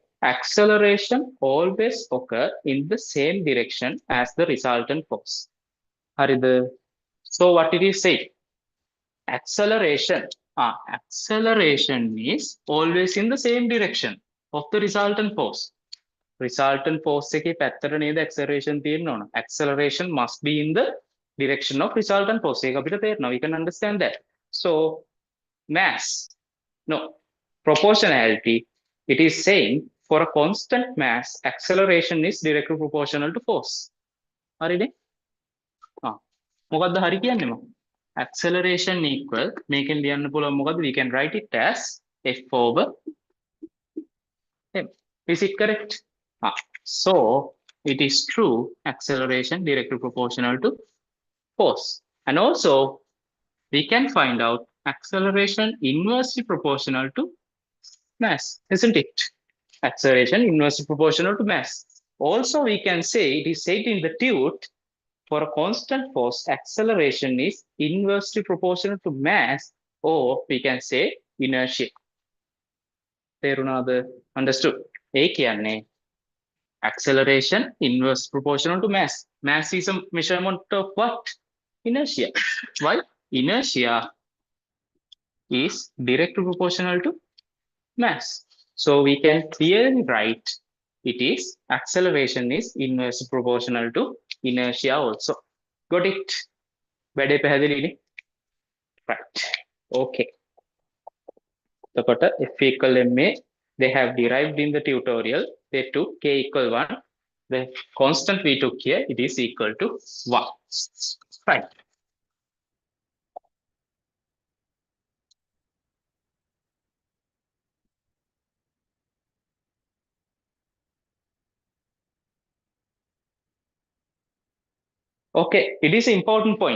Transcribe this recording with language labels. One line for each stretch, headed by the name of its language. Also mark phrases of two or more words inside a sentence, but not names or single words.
English: Acceleration always occur in the same direction as the resultant force. So what it is saying? Acceleration. Acceleration is always in the same direction of the resultant force. Resultant force
Sinhala: එකේ පැත්තට නේද acceleration තියෙන්න ඕන.
English: Acceleration must be in the direction of resultant force.
Sinhala: ඒක අපිට තේරෙනවා.
English: We can understand that. So mass, no, proportionality, it is saying for a constant mass, acceleration is directly proportional to force.
Sinhala: හරිනේ? මොකද්ද හරි කියන්නේ මම?
English: Acceleration equal,
Sinhala: මේකෙන් ලියන්න පුළුවන් මොකද්ද?
English: We can write it as F over m. Is it correct? So it is true, acceleration directly proportional to force. And also we can find out acceleration inversely proportional to mass, isn't it? Acceleration inversely proportional to mass. Also we can say, it is said in the tute, for a constant force, acceleration is inversely proportional to mass, or we can say inertia. තේරුණාද? Understood?
Sinhala: ඒ කියන්නේ
English: acceleration inverse proportional to mass. Mass is a measurement of what? Inertia. Why? Inertia is directly proportional to mass. So we can clearly write it is acceleration is inversely proportional to inertia also. Got it?
Sinhala: වැඩේ පැහැදිලිනේ?
English: Right. Okay. So F equal ma, they have derived in the tutorial. They took k equal 1. The constant we took here, it is equal to 1. Right. Okay, it is an important point.